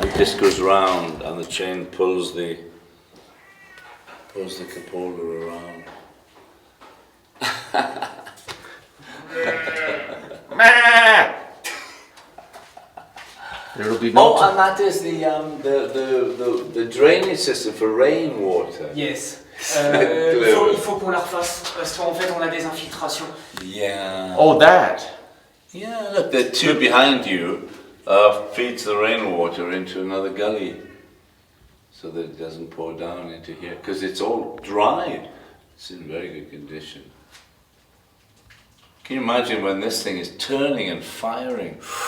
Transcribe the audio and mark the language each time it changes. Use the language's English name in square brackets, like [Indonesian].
[English] And this goes round, and the chain pulls the cupola around. There'll be no... Oh, and that is the drainage system for rainwater. Yes. [French] Il faut qu'on la refasse parce qu'en fait on a des infiltrations. [English] Yeah. Oh, that. Yeah, look, the two behind you feeds the rainwater into another gully so that it doesn't pour down into here because it's all dry. It's in very good condition. Can you imagine when this thing is turning and firing?